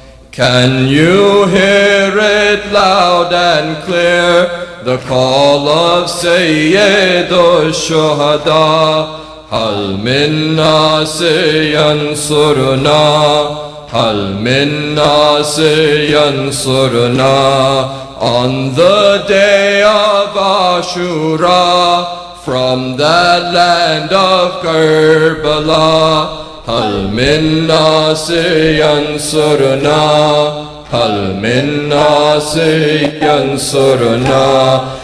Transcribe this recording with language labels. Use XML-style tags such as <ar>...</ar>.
<en>Can you hear it loud and clear? The call of Sayyid al-Shuhada.</en> <ar>هل من ناصر ينصرنا هل من ناصر ينصرنا.</ar> <en>On the day of Ashura, from that land of Karbala,</en> <ar>هل من ناصر ينصرنا</ar> <en>هل من ناصر ينصرنا.</en>